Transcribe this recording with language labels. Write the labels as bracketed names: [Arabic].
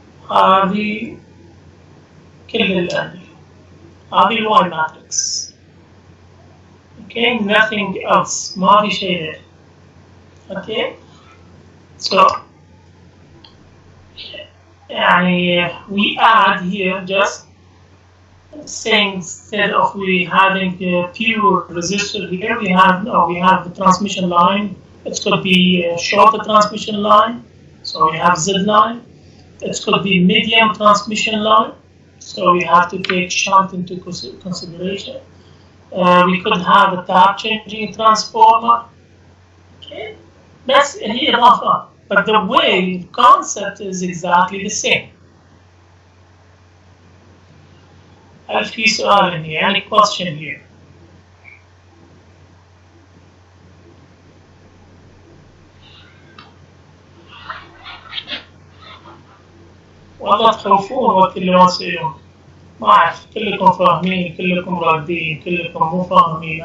[Arabic] هذه كل الآن هذه Y matrix. [English] Okay, nothing else. [Arabic] ما في شيء. [English] Okay, so يعني we add here just saying instead of we having a pure resistor here, we have the transmission line. It could be a shorter transmission line, so we have Z line. It could be medium transmission line, so we have to take shunt into consideration. We could have a tap changing transformer. Okay, that's here rough, but the way concept is exactly the same. [Arabic] هل في سؤال هنا؟ [English] any question here? [Arabic] والله تخوفون وقت اللي ما تسوون. ما أعرف كلكم فاهمين كلكم رادين كلكم مو فاهمين.